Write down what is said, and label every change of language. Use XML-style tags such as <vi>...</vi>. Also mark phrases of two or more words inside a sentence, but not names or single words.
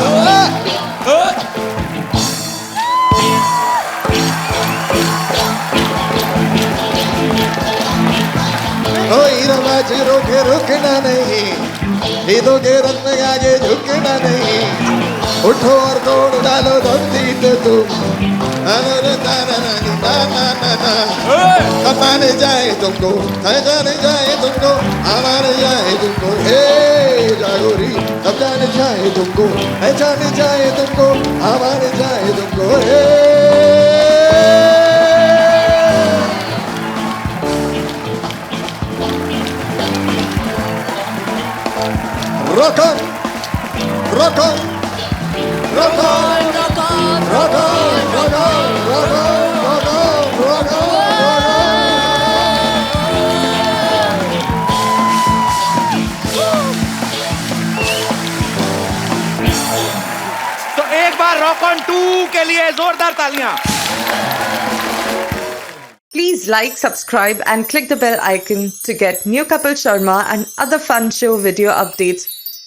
<hi>कोई रवाज रोके रुकना नहीं, नींदों रंग में आगे झुकना नहीं, उठो और तोड़ डालो धरती पे तुम, कमाने जाए तुमको, जाने जाए तुमको, हमारे जाए तुमको, हे जागोरी अब जाने जाए तुमको, जाने जाए तुमको, हमारे जाए तुमको, हे</hi> <en>rock on, rock on, rock on, rock on, rock on, rock on, rock on, rock on, rock on,</en> <hi>तो एक बार</hi> <en>rock on</en> <hi>2 के लिए जोरदार तालियां।</hi> <en>Please like, subscribe and click the bell icon to get new Kapil Sharma and other fun show video updates</en>